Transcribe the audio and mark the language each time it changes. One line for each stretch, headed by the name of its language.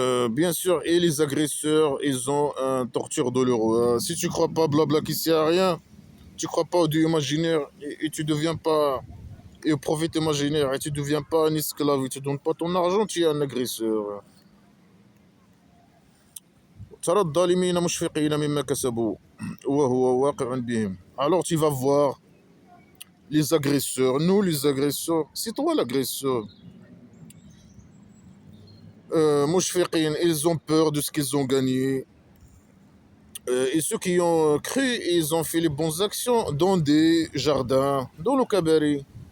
French: Bien sûr, et les agresseurs, ils ont un torture douloureux, hein. Si tu crois pas blabla qui sert à rien, tu crois pas au Dieu imaginaire et tu deviens pas, et au prophète imaginaire et tu deviens pas un esclave et tu donnes pas ton argent, tu es un agresseur.
Arabic: ترى الظالمين مشفقين مما كسبوا وهو واقع بهم.
French: Alors tu vas voir les agresseurs, nous les agresseurs, c'est toi l'agresseur. Mouchfiqin, ils ont peur de ce qu'ils ont gagné. Et ceux qui ont cru, ils ont fait les bonnes actions dans des jardins, dans le cabaret.